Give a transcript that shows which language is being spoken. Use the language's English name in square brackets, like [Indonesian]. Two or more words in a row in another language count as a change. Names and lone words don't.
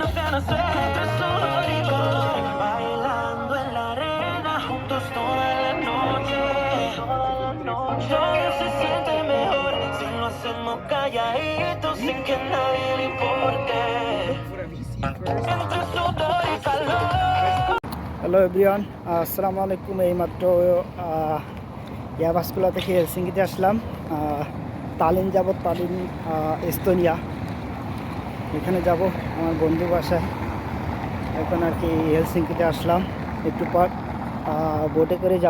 [Spanish] entre sudor y calor, bailando en la arena juntos toda la noche. Todo se siente mejor si lo hacemos calladitos sin que a nadie le importe. Entre sudor y calor. [English] Hello everyone, [Arabic] السلام عليكم. [Bangla] এইমাত্র ইয়াবাসকুলা থেকে হেলসিঙ্কিতে আসলাম। তালিন যাব, তালিন এস্তোনিয়া, এখানে যাব আমার বন্ধু বাসায়। এখন আর কি হেলসিঙ্কিতে আসলাম, একটু পর বোটে করে যাব।